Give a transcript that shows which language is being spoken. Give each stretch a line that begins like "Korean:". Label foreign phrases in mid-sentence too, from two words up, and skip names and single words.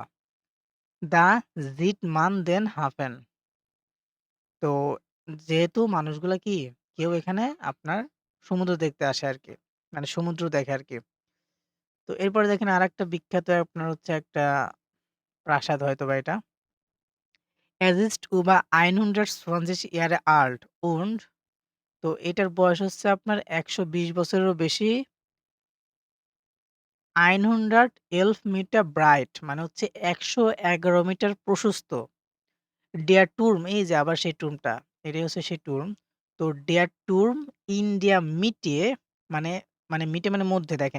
German: Da sieht man den Hafen.
Bangla: তো যেহেতু মানুষগুলা কি কেউ এখানে আপনার সমুদ্র দেখতে আসে আরকি। মানে সমুদ্র দেখে আরকি। তো এরপরে দেখেন আরেকটা বিখ্যাত আপনার হচ্ছে একটা প্রাসাদ হয়তোবা এটা।
German: Es ist über 120 Jahre alt und
Bangla: তো এটার বয়স হচ্ছে আপনার ১২০ বছরেরও বেশি। 111
German: Meter breit
Bangla: মানে হচ্ছে 111 মিটার প্রশস্ত।
German: der Turm
Bangla: এই যে আবার সেই টুর্মটা। এটাই হচ্ছে সেই টুর্ম। তো
German: der Turm in der Mitte
Bangla: মানে মিটে মানে মধ্যে দেখেন।